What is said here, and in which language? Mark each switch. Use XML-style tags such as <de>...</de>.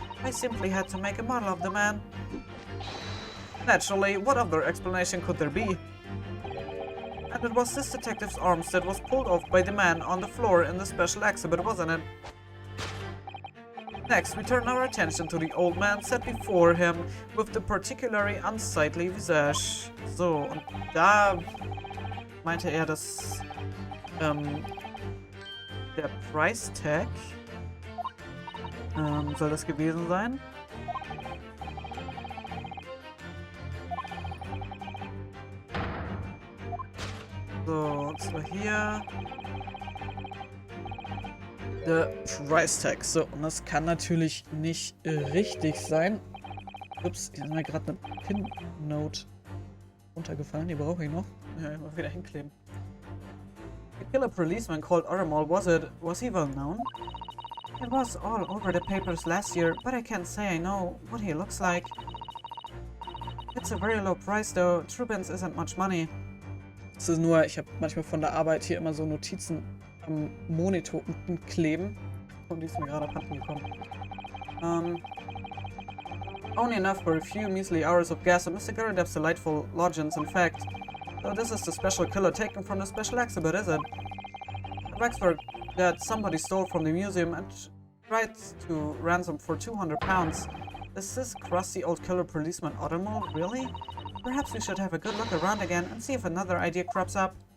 <en>I simply had to make a model of the man. Naturally, what other explanation could there be? And it was this detective's arms that was pulled off by the man on the floor in the special exhibit, wasn't it? Next, we turn our attention to the old man set before him with the particularly unsightly visage.</en> <de>So, und da meinte er, dass der Price Tag soll das gewesen sein. So, und zwar hier der Price Tag. So, und das kann natürlich nicht richtig sein. Ups, hier ist mir gerade eine Pin-Note runtergefallen. Die brauche ich noch. Ja, immer wieder hinkleben.</de> <en>The killer policeman called Aramal, was he well known? It was all over the papers last year, but I can't say I know what he looks like. It's a very low price though. Trubens isn't much money.</en> <de>Es ist nur, ich habe manchmal von der Arbeit hier immer so Notizen am Monitor unten kleben. Und die ist mir gerade abhanden gekommen.</de> <en>Only enough for a few measly hours of gas at Mr. Garadev's delightful lodgings, in fact. So this is the special killer taken from the special exhibit, is it? A waxwork that somebody stole from the museum and tried to ransom for £200. Is this crusty old killer policeman Automol, really? Perhaps we should have a good look around again and see if another idea crops up.</en>